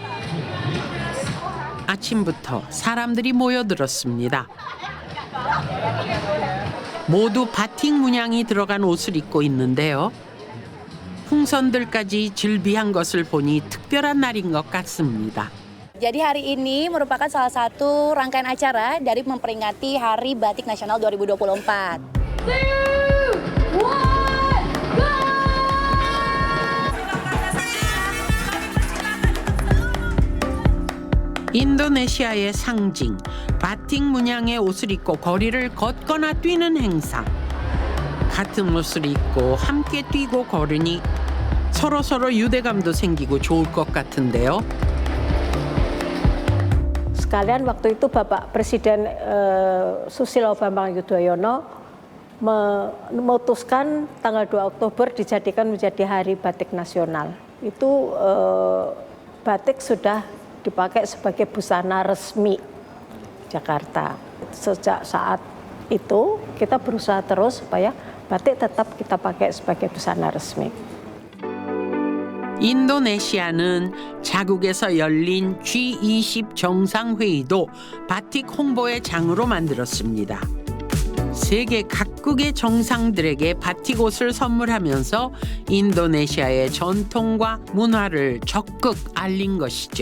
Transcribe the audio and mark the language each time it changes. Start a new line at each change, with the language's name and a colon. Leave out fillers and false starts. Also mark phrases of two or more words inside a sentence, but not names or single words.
Korean: 아침부터 사람들이 모여들었습니다. 모두 바틱 문양이 들어간 옷을 입고 있는데요. 풍선들까지 즐비한 것을 보니 특별한 날인 것 같습니다.
Indonesian: Jadi hari ini merupakan salah satu rangkaian acara dari memperingati Hari Batik Nasional 2024.
Korean: 인도네시아의 상징, 바틱 문양의 옷을 입고 거리를 걷거나 뛰는 행사. 같은 옷을 입고 함께 뛰고 걸으니 서로 유대감도 생기고 좋을 것 같은데요.
Indonesian: Sekalian waktu itu Bapak Presiden Susilo Bambang Yudhoyono memutuskan tanggal 2 Oktober dijadikan menjadi Hari Batik Nasional. Itu batik sudah dipakai sebagai busana resmi Jakarta. Sejak saat itu kita berusaha terus supaya batik tetap kita pakai sebagai busana resmi.
Korean: 인도네시아는 자국에서 열린 G20 정상회의도 바틱 홍보의 장으로 만들었습니다. 세계 각국의 정상들에게 바틱 옷을 선물하면서 인도네시아의 전통과 문화를 적극 알린 것이죠.